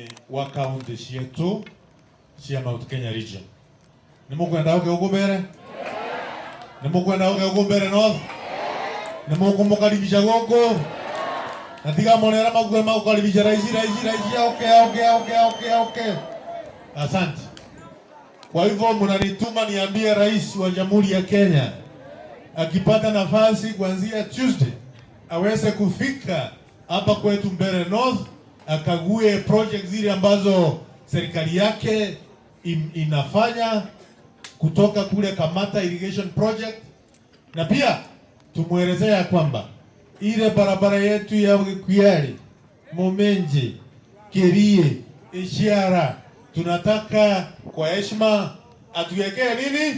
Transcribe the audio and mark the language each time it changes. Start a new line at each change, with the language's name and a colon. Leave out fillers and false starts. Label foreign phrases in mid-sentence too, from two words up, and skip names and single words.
Kikuyu: wa county cietu cia Mount Kenya region. Nimukwenda huko mbere? Nimukwenda huko mbere North? Nimukumukaribisha goko? Natiga monera magwe makukaribisha raisi.
Swahili: Okay. Asante. Kwa hivyo mnanituma niambie rais wa Jamhuri ya Kenya akipata nafasi kuanzia Tuesday aweze kufika hapa kwetu Mbeere North akague project zile ambazo serikali yake inafanya kutoka kule Kamata Irrigation Project, na pia tumuelezea kwamba ile barabara yetu ya Kuyali, Momenje, Kerie, Ishiara tunataka kwa heshima atuwekee nini?